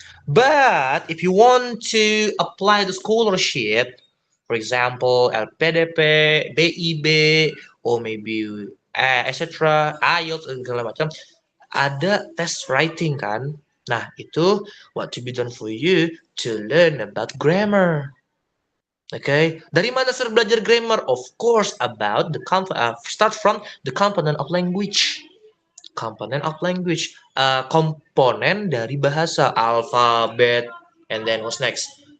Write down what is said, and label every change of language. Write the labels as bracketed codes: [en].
[en] But if you want to apply the scholarship, for example LPDP, BIB, or maybe etc. [id] IELTS segala macam, ada test writing kan. Nah, itu [en] what to be done for you to learn about grammar. [id] Okay, dari mana sir belajar grammar? [en] Of course, about the start from the component of language. Component of language, [id] komponen dari bahasa, [en] alphabet, and then what's next?